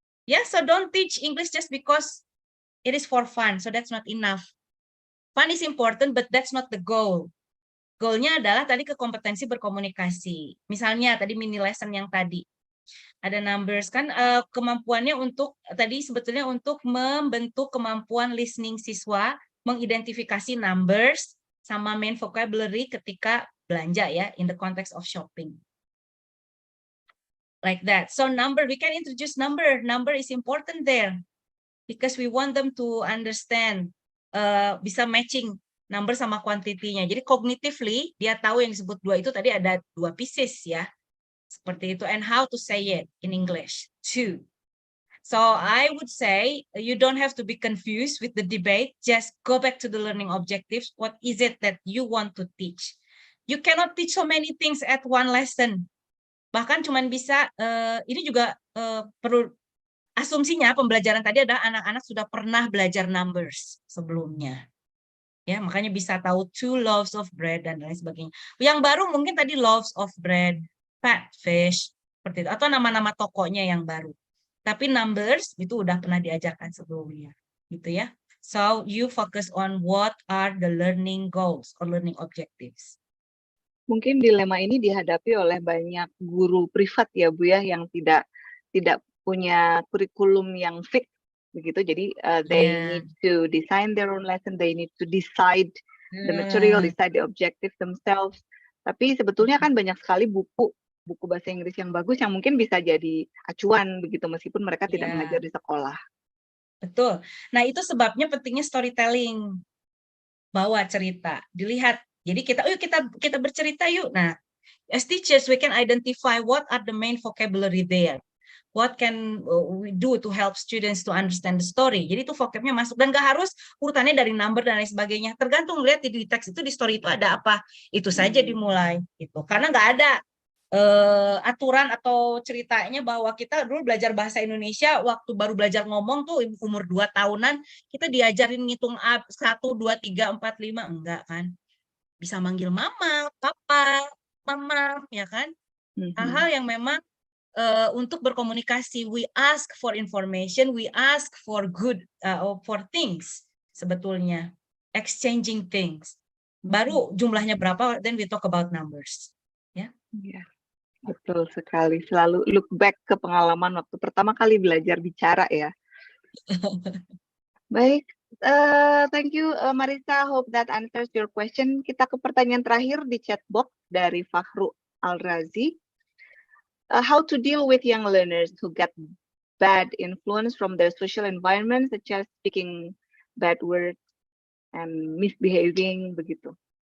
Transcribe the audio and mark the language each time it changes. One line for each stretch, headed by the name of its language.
English: Ya, so don't teach English just because it is for fun. So that's not enough. Fun is important, but that's not the goal.
Indonesian: Goalnya adalah tadi ke kompetensi berkomunikasi. Misalnya tadi mini lesson yang tadi. Ada numbers kan, kemampuannya untuk, tadi sebetulnya untuk membentuk kemampuan listening siswa, mengidentifikasi numbers, sama main vocabulary ketika belanja ya,
English: in the context of shopping. Like that. So we can introduce number. Number is important there. Because we want them to understand,
Indonesian: bisa matching number sama quantity-nya. Jadi cognitively, dia tahu yang disebut 2 itu tadi ada 2 pieces ya. Seperti itu.
English: And how to say it in English. 2. So I would say, you don't have to be confused with the debate. Just go back to the learning objectives. What is it that you want to teach? You cannot teach so many things at one lesson.
Indonesian: Bahkan cuman bisa, ini juga perlu asumsinya pembelajaran tadi adalah anak-anak sudah pernah belajar numbers sebelumnya. Ya, makanya bisa tahu 2 loaves of bread dan lain sebagainya. Yang baru mungkin tadi loaves of bread, fat fish, seperti itu, atau nama-nama tokonya yang baru. Tapi numbers itu udah pernah diajarkan sebelumnya, gitu ya.
English: So you focus on what are the learning goals or learning objectives.
Indonesian: Mungkin dilema ini dihadapi oleh banyak guru privat ya Bu ya, yang tidak punya kurikulum yang fix begitu.
English: Jadi they need to design their own lesson, they need to decide the material, decide the objective themselves.
Indonesian: Tapi sebetulnya kan banyak sekali buku bahasa Inggris yang bagus yang mungkin bisa jadi acuan begitu meskipun mereka tidak mengajar di sekolah. Betul. Nah, itu sebabnya pentingnya storytelling. Bawa cerita, dilihat. Jadi kita bercerita yuk.
English: Nah, as teachers we can identify what are the main vocabulary there. What can we do to help students to understand the story.
Indonesian: Jadi itu vocabnya masuk dan gak harus urutannya dari number dan lain sebagainya. Tergantung lihat di teks itu, di story itu ada apa. Itu saja dimulai gitu. Karena nggak ada aturan atau ceritanya bahwa kita dulu belajar bahasa Indonesia waktu baru belajar ngomong tuh umur 2 tahunan kita diajarin ngitung 1, 2, 3, 4, 5, enggak kan. Bisa manggil mama, papa, mama, ya kan. Hal-hal yang memang untuk berkomunikasi,
English: we ask for information, we ask for good, for things sebetulnya, exchanging things.
Indonesian: Baru jumlahnya berapa,
English: then we talk about numbers. Ya.
Indonesian: Yeah. Betul sekali, selalu
English: look back
Indonesian: ke pengalaman waktu pertama kali belajar bicara ya.
English: Baik, thank you Marisa, hope that answers your question.
Indonesian: Kita ke pertanyaan terakhir di chat box dari Fahru Al-Razi.
English: How to deal with young learners who get bad influence from their social environment, such as speaking bad words and misbehaving, begitu.